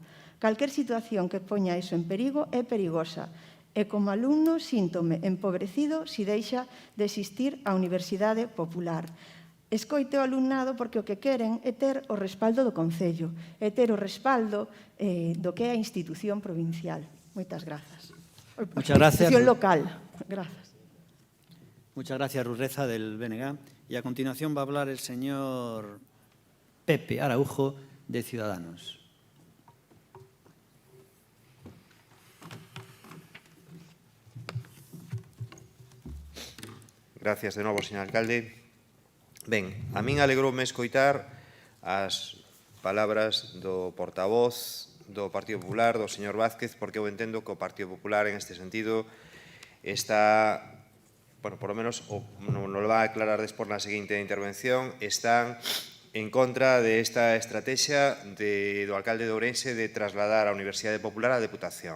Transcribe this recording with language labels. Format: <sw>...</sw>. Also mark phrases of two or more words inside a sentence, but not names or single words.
<gl>Calquer situación que poña iso en perigo é perigosa, e como alumno síntome empobrecido si deixa de existir a Universidade Popular. Escoite o alumnado porque o que queren é ter o respaldo do Concello, é ter o respaldo do que é a institución provincial. Moitas grazas.</gl> <es>Muchas gracias.</es> <gl>Institución local. Grazas.</gl> <es>Muchas gracias, Rurreza, del BNG. Y a continuación va a hablar el señor Pepe Araujo, de Ciudadanos.</es> <gl>Gracias de novo, señor alcalde. Ben, a min alegroume escoitar as palabras do portavoz do Partido Popular, do señor Vázquez, porque eu entendo que o Partido Popular, en este sentido, está, bueno,</gl> <es>por lo menos,</es> <gl>non</gl> <es>lo va a aclarar</es> <gl>despois na seguinte intervención, están en contra de esta estrategia do alcalde de Ourense de trasladar a Universidade Popular á Deputación.</gl>